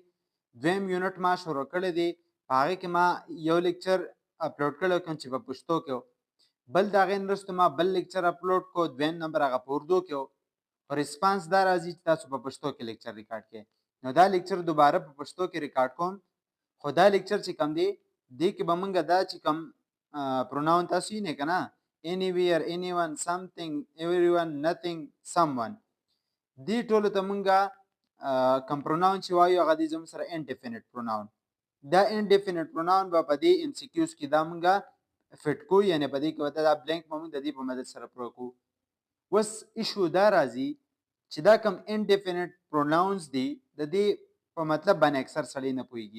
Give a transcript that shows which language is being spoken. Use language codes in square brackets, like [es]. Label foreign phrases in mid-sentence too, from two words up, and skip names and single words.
[ps] دویم یونټ ما شروع کړی دی، په هغه کې ما یو لیکچر اپلوډ کړی کوم چې په پښتو کې، بل د هغې نه وروسته ما بل لیکچر اپلوډ کو، دویم نمبر هغه په اردو کې و. ریسپانس دا راځي چې تاسو په پښتو کې لیکچر ریکارډ کړئ. نو دا لیکچر دوباره په پښتو کې ریکارډ کوم، خو دا لیکچر چې کوم دی دې کې به موږ دا چې کوم پروناون تاسو یې نه که نه [en] anywhere, anyone, something, everyone, nothing, someone، [ps] دې ټولو ته موږ کوم پروناون چې وایو هغه دی زموږ سره [en] indefinite pronoun. [ps] دا [en] indefinite pronoun [ps] به په دې MCQs کې دا موږ فټ کوو، یعنې په دې کې به دا بلینک به موږ د دې په مدد سره پوره کوو. اوس ایشو دا راځي چې دا کوم [en] indefinite pronouns [ps] دي د دې په مطلب باندې اکثر سړی نه پوهېږي.